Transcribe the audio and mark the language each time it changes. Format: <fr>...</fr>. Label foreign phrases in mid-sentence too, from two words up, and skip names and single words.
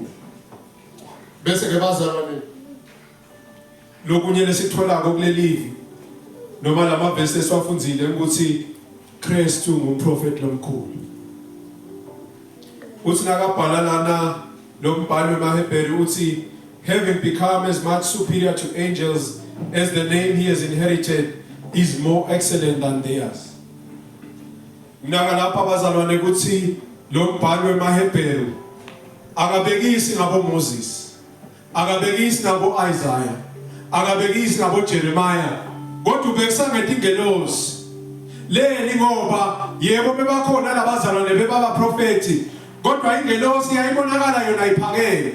<nd>Bese ke bazalwane lokunye lesitholako kulelivi noma lamavesi esiwafunzile ukuthi Kristu ngumprofeti lomkhulu. Uthi nakabhala lana lo mbhalo weMahebheru uthi</nd> <en>having become as much superior to angels as the name he has inherited is more excellent than theirs.</en> <nd>Nakalapha bazalwane ukuthi lo mbhalo weMahebheru akabekisi ngabo Moses, akabekisi ngabo Isaiah, akabekisi ngabo Jeremiah, kodwa ubekisa ngetingelosi. Leli ngoba yebo bebakhona labazalwane bebaba profeti, kodwa ingelosi yayibonakala yona iphakeme.</nd>